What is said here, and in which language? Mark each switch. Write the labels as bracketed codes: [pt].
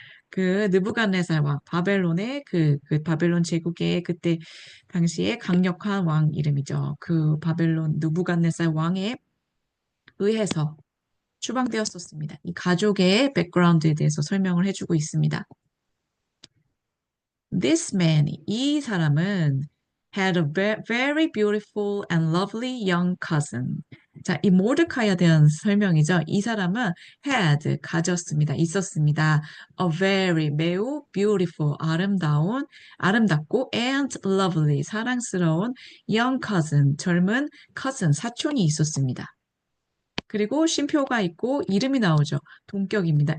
[ko] 그 느부갓네살 왕, 바벨론의 그 바벨론 제국의 그때 당시에 강력한 왕 이름이죠. 그 바벨론 느부갓네살 왕에 의해서 추방되었었습니다. 이 가족의 백그라운드에 대해서 설명을 해주고 있습니다. [en] This man, [ko] 이 사람은 [en] had a very beautiful and lovely young cousin. [ko] 자, 이 모르카이에 대한 설명이죠. 이 사람은 [en] had, [ko] 가졌습니다. 있었습니다. [en] A very, [ko] 매우 beautiful, 아름답고 [en] and lovely, [ko] 사랑스러운 [en] young cousin, [ko] 젊은 cousin, 사촌이 있었습니다. 그리고 쉼표가 있고 이름이 나오죠. 동격입니다.